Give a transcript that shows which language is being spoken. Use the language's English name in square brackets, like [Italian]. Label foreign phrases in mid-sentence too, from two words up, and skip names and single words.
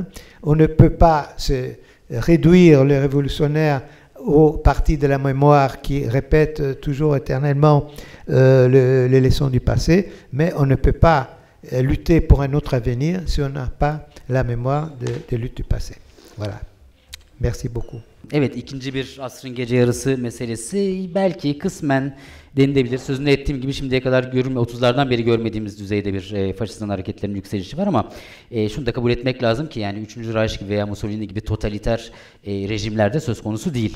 [French] On ne peut pas se réduire les révolutionnaires aux parties de la mémoire qui répètent toujours éternellement les leçons du passé, mais on ne peut pas lutter pour un autre avenir si on n'a pas la mémoire des luttes du passé. Voilà. Merci beaucoup. [Turkish] Evet, ikinci bir asrın gece yarısı meselesi belki kısmen denilebilir. Sözünü ettiğim gibi şimdiye kadar 30'lardan beri görmediğimiz düzeyde bir faşizan hareketlerin yükselişi var ama şunu da kabul etmek lazım ki yani 3. Reich gibi veya Mussolini gibi totaliter rejimlerde söz konusu değil.